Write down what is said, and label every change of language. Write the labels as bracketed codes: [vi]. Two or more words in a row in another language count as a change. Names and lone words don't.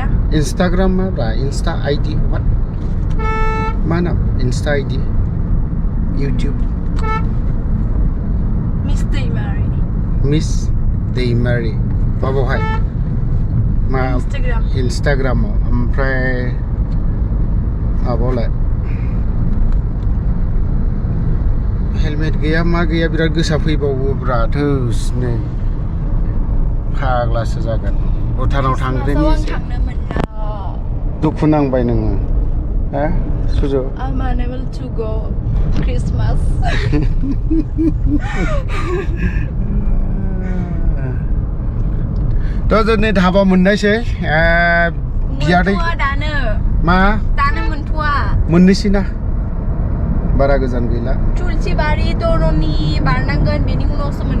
[brx] इन्सटाग्राम मा इन्स्टा आइडि मा नाम इन्स्टा आइडि इउटिउब मिस दैमारि माबावहाय मा इन्सटाग्रामाव ओमफ्राय माबावलाय हेलमेट गैया मा गैया बिराद गोसा फैबावोब्रा थोसनो फाग्लासो जागोन भुटानाव थांग्रोनि एसे दुखु नांबाय नोङो हा सुजु [en] I'm unable to go Christmas. [brx] दा जोंनि धाबा मोननायसै बियादै दानो मा दानो मोनथ'आ मोननोसै ना बारा गोजान गैला तुलसिबारि दरनि बारनांगोन बेनि उनावसो मोनगोन